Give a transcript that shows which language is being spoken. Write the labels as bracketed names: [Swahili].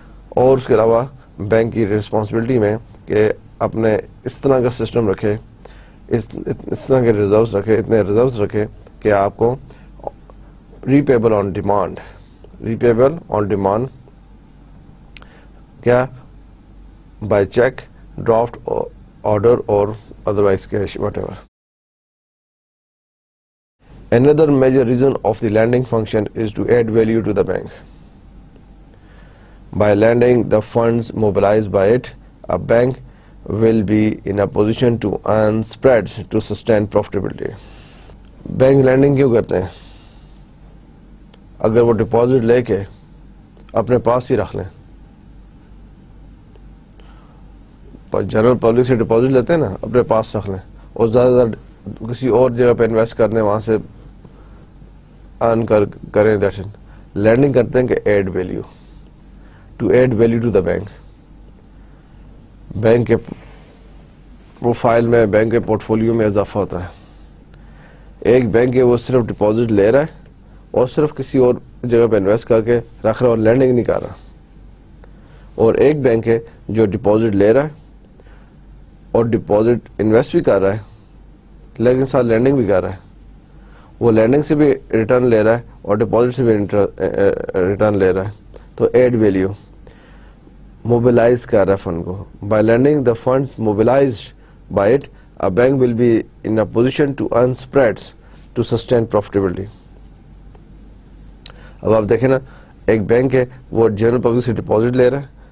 [Urdu] اور اس کے علاوہ بینک کی رسپانسبلٹی میں کہ اپنے اس طرح کا سسٹم رکھے, اس طرح کے ریزروز رکھے, اتنے ریزروز رکھے کہ آپ کو ریپیبل آن ڈیمانڈ, ریپیبل آن ڈیمانڈ کیا؟ بائی چیک, ڈرافٹ آرڈر اور otherwise cash, what ever. [English] Another major reason of the lending function is to add value to the bank. By lending the funds mobilized by it, a bank will be in a position to earn spreads to sustain profitability. [Urdu] Bank landing کیوں کرتے ہیں؟ اگر وہ deposit لے کے اپنے پاس ہی رکھ لیں, جنرل پبلک سے ڈپازٹ لیتے ہیں نا, اپنے پاس رکھ لیں اور زیادہ سے زیادہ کسی اور جگہ پہ انویسٹ کرنے, وہاں سے ارن کریں. That's it. لینڈنگ کرتے ہیں کہ [English] Add value, to add value to the bank. [Urdu] Bank کے پروفائل میں, بینک کے پورٹ فولیو میں اضافہ ہوتا ہے. ایک بینک ہے وہ صرف ڈپازٹ لے رہا ہے اور صرف کسی اور جگہ پہ انویسٹ کر کے رکھ رہا ہے اور لینڈنگ نہیں کر رہا. اور ایک بینک ہے جو ڈپازٹ لے رہا ہے اور ڈپازٹ انویسٹ بھی کر رہا ہے لیکن ساتھ لینڈنگ بھی کر رہا ہے. وہ لینڈنگ سے بھی ریٹرن لے رہا ہے اور ڈپازٹ سے بھی ریٹرن لے رہا ہے. تو ایڈ ویلیو, موبلائز کر رہا ہے فنڈ کو. [English] By lending the fund mobilized by it, a bank will be in a position to earn spreads to sustain profitability. [Urdu] اب آپ دیکھیں نا, ایک بینک ہے وہ جنرل پبلک سے ڈپازٹ لے رہا ہے,